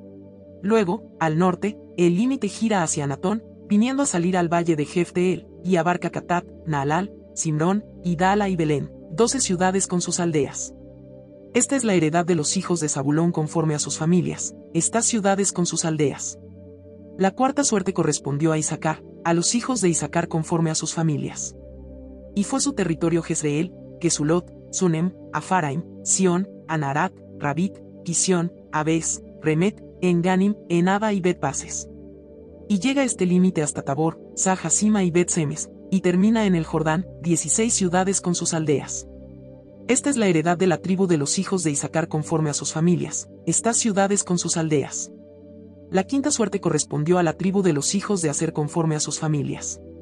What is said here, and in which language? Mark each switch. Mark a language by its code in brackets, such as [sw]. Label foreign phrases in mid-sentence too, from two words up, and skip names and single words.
[es] Luego, al norte, el límite gira hacia Anatón, viniendo a salir al valle de Jefteel, y abarca Catat, Naalal, Simrón, Idala y Belén, 12 ciudades con sus aldeas. Esta es la heredad de los hijos de Zabulón conforme a sus familias, estas ciudades con sus aldeas. La cuarta suerte correspondió a Isacar, a los hijos de Isacar conforme a sus familias. y fue su territorio Jezreel, Kesulot, Sunem, Afaraim, Sión, Anarat, Rabit, Kisión, Abes, Remet, Enganim, Enada y Bet-Pases. Y llega este límite hasta Tabor, Sahasima y Bet-Semes, y termina en el Jordán, 16 ciudades con sus aldeas. Esta es la heredad de la tribu de los hijos de Isaacar conforme a sus familias, estas ciudades con sus aldeas. La quinta suerte correspondió a la tribu de los hijos de Aser conforme a sus familias.